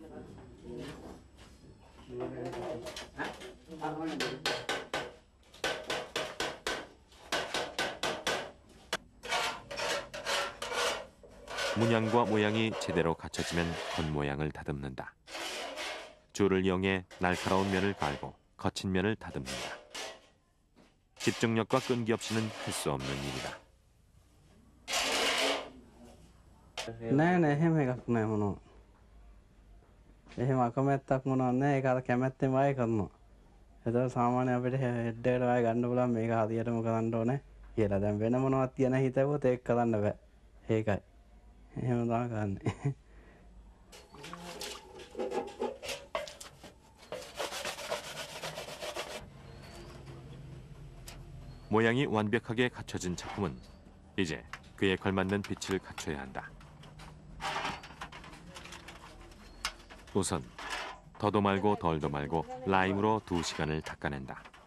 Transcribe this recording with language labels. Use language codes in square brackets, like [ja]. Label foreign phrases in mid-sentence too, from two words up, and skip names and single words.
[ko] 문양과 모양이 제대로 갖춰지면 겉모양을 다듬는다. 줄을 이용해 날카로운 면을 갈고 거친 면을 다듬는다. 집중력과 끈기 없이는 할 수 없는 일이다. [si] නෑ නෑ එහෙම එකක් නෑ මොනවා. එහෙම අකමැත්තක් මොනවා නෑ. ඒක අර කැමැත්තෙන් වයි කරනවා. ඒතකොට සාමාන්‍ය අපිට හෙඩ් එකට වයි ගන්න පුළුවන් මේක හරියටම කරන්න ඕනේ කියලා. දැන් වෙන මොනවත් තියන හිතුවොත් ඒක කරන්න බෑ. ඒකයි. එහෙම තමයි කරන්නේ. [ko] 모양이 완벽하게 갖춰진 작품은 이제 그에 걸맞는 빛을 갖춰야 한다. 우선 더도 말고 덜도 말고 라임으로 2시간을 닦아낸다.